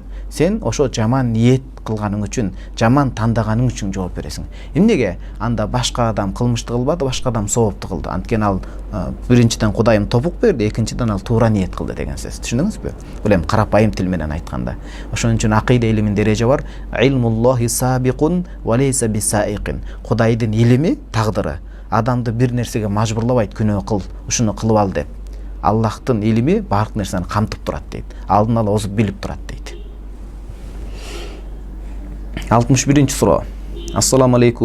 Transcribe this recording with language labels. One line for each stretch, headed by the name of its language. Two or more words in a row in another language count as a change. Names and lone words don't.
Kyrgyz: Сен ошо жаман ниет кылганың үчүн, жаман тандаганың үчүн жооп бересиң. Эмнеге? Анда башка адам кылмышты кылбады, башка адам соопту кылды. Анткени ал биринчиден Кудайым топук берди, экинчиден ал туура ниет кылды деген сөз. Түшүндүңүзбү? Бул эми карапайым тил менен айтканда. Ошон үчүн акыйда илиминин дереже бар.
Arabic: علم الله سابق وليس بسائق.
Kyrgyz: Кудайдын илими, тагдыры адамды бир нерсеге мажбурлабайт, күнөө кыл, ушуну кылып ал деп. Аллахтын илими баардык нерсени камтып турат дейт. Алдын ала озуп билип турат дейт. 61-суура.
Arabic: السلام عليكم.